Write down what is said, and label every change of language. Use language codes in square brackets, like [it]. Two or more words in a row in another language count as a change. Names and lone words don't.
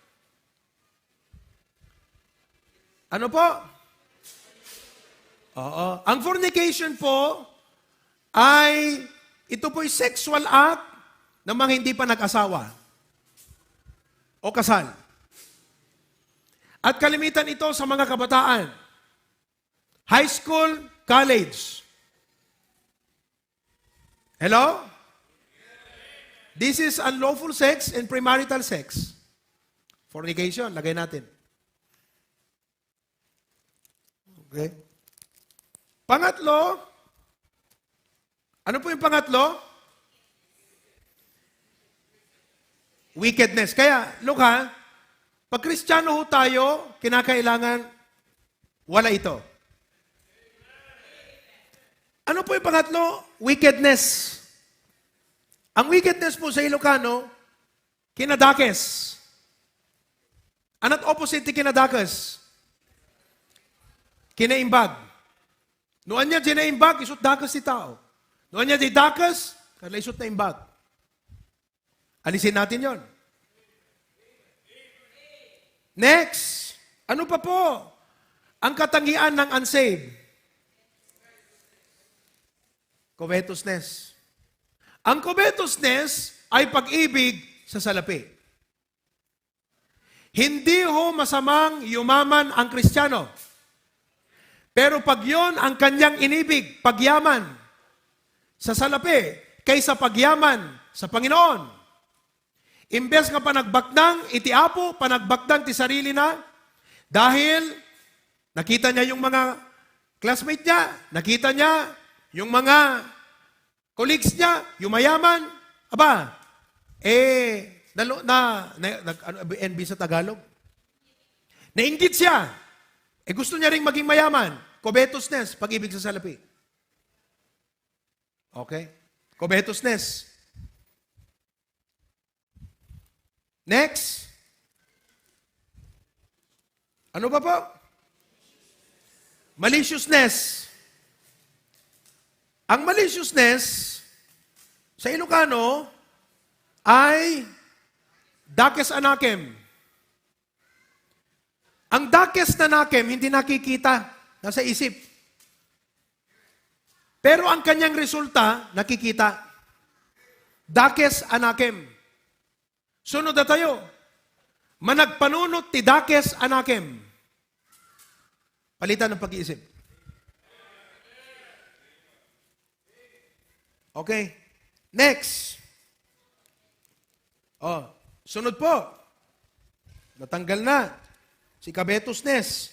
[tl] Ano po? Oo. Ang fornication po ay, ito po'y [en] sexual act [tl] ng mga hindi pa nag-asawa o kasal. At kalimitan ito sa mga kabataan. [en] High school, college. [tl] Hello? [en] This is unlawful sex and premarital sex. [tl] Fornication, lagay natin. Okay. Pangatlo, ano po yung pangatlo? Wickedness. Kaya, look ha, pag Kristiyano ho tayo, kinakailangan wala ito. Ano po yung pangatlo? Wickedness. Ang wickedness po sa Ilocano, kinadakes. Ano't opposite ni kinadakes? Kinaimbag. [ilo] Noon niya dinaimbag, isut dakas si tao. Noon niya didakas, kala isut na imbag. [tl] Alisin natin yon. Next, ano pa po? Ang katangian ng unsaved. Covetousness. Ang covetousness ay pag-ibig sa salapi. Hindi ho masamang yumaman ang Kristiyano. Pero pag yon ang kanyang inibig, pagyaman sa salapi, kaysa pagyaman sa Panginoon. [ilo] Imbes nga panagbakdang, itiapo, panagbakdang ti sarili na, [tl] dahil nakita niya yung mga classmate niya, nakita niya yung mga colleagues niya, yung mayaman, NB sa Tagalog? Nainggit siya. Gusto niya rin maging mayaman. Covetousness, pag-ibig sa salapi. Okay? Covetousness. Next. Ano pa po? Maliciousness. Ang maliciousness sa Ilocano ay [ilo] dakes anakem. [tl] Ang [ilo] dakes na nakem, [tl] hindi nakikita, nasa isip. Pero ang kanyang resulta, nakikita. [ilo] Dakes anakem. [tl] Sunod na tayo. [ilo] Managpanunot ti dakes anakem. [tl] Palitan ng pag-iisip. Okay. Next. Sunod po. Natanggal na. Si covetousness.